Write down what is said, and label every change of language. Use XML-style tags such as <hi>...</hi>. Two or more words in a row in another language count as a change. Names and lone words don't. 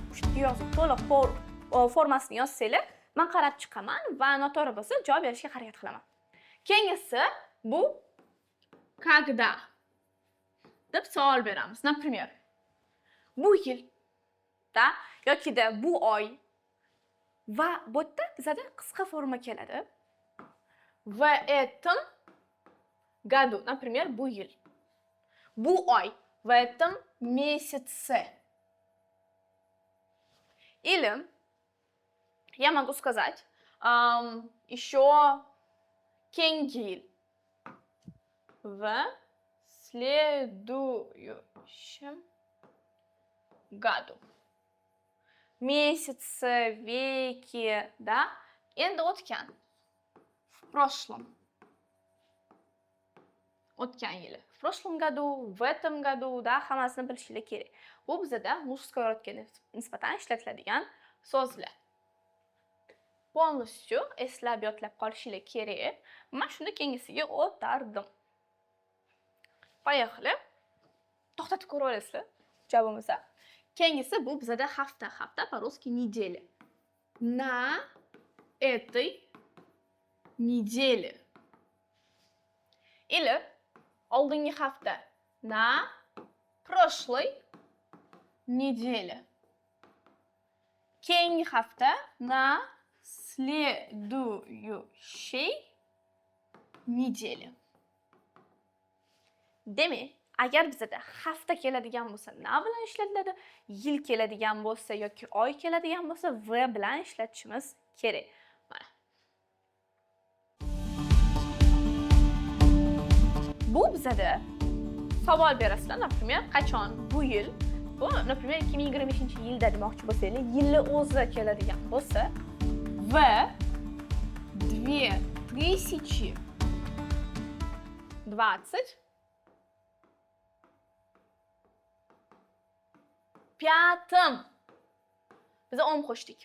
<uz>Shunday yozib, to'liq formasini yozsanglar, men qarab chiqaman va noto'g'ri bo'lsa javob berishga harakat qilaman. Keyingisi bu когда deb savol beramiz. Например, bu yil da yoki da bu oy va bu yerda bizda qisqa forma keladi.</uz> <ru>В этом году, например,</ru> <uz>bu yil. Bu oy,</uz> <ru>в этом месяце. Или я могу сказать еще</ru> <uz>keyingi yil.</uz> <ru>В следующем году. Месяцы, веки, да?</ru> <uz>Endi o'tgan.</uz> <ru>В прошлом.</ru> <uz>O'tgan yili.</uz> <ru>В прошлом году, в этом году, да,</ru> <uz>hammasini bilishingiz kerak. Bu bizda mujskoy rodga nisbatan ishlatiladigan so'zlar. Полностью eslab yodlab qolishingiz kerak. Men shuni keyingisiga o'tardim.</uz> <ru>Поехали.</ru> <uz>To'xtatib ko'rib olasizlar. Javobimiz. Keyingisi bu bizda hafta,</uz> <ru>по-русски неделя. На этой неделе.</ru> <uz>Или oldingi hafta.</uz> <ru>На прошлой неделе.</ru> <uz>Keyingi hafta.</uz> <ru>На следующей неделе.</ru> <uz>Demek, Agar bizda hafta keladigan bo'lsa, na bilan ishlatiladi? Yil keladigan bo'lsa yoki oy keladigan bo'lsa, v bilan ishlatishimiz kerak. Mana. Bu bizda savol berasizlar, например, qachon bu yil, bu, например, 2025-yilda demoqchi bo'lsangiz, yilni o'zi keladigan bo'lsa, v 2025 Biz 10 qo'shdik.</uz>